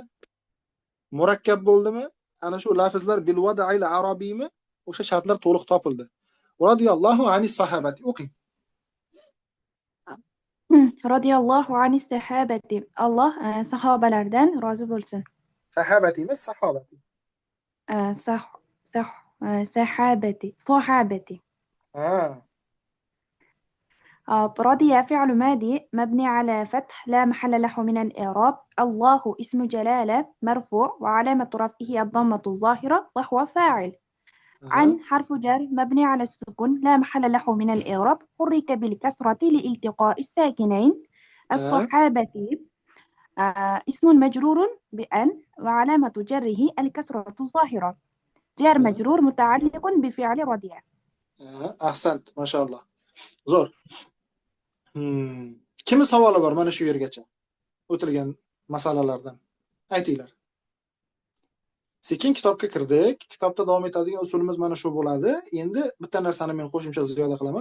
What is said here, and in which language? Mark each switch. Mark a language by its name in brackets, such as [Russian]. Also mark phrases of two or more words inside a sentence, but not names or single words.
[Uzbek] Murakkab bo'ldimi? Ana shu lafzlar [Arabic] بالوضع [Uzbek] arabiymi? O'sha shartlar to'liq topildi. [Arabic] رضي الله عن الصحابة. [Uzbek] O'qing. [Arabic] رضي الله عن الصحابة. [Uzbek] Alloh sahobalardan rozi bo'lsin. Sahabati emas, sahabati. [Arabic] صحابتي. رضي فعل ماضي مبني على فتح لا محل له من الإعراب. الله اسم جلالة مرفوع وعلامة رفعه الضمة الظاهرة وهو فاعل. عن حرف جر مبني على السكون لا محل له من الإعراب، حرك بالكسرة لالتقاء الساكنين. الصحابة اسم مجرور بأن وعلامة جره الكسرة الظاهرة. جار مجرور متعلق بفعل رضي. [Uzbek] Ahsant, mashallah. Zo'r. Kimni savoli bor mana shu yergacha o'tilgan masalalardan? Aytinglar. Sekin kitobga kirdik. Kitobda davom etadigan usulimiz mana shu bo'ladi. Endi bitta narsani men qo'shimcha ziyoda qilaman.